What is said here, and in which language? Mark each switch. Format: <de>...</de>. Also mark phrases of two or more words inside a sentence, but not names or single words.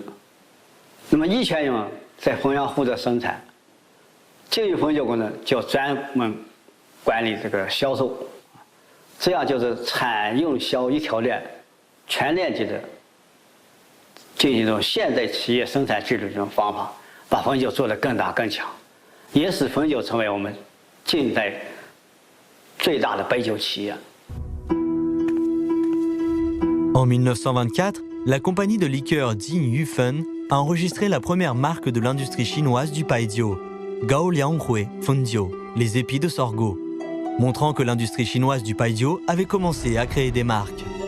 <zh>那么一泉涌在衡阳负责生产，靖宇汾酒公司就专门 管理销售，这样就是产用销一条链，全链级的进行一种现代企业生产制度这种方法，把汾酒做得更大更强，也使汾酒成为我们近代最大的白酒企业。</zh> <fr>En 1924, la compagnie de liqueurs Jin Yufen a enregistré la première marque de l'industrie chinoise du Baijiu, Gao Lianghui Fendio, les épis de sorgho, montrant que l'industrie chinoise du Baijiu avait commencé à créer des marques.</fr>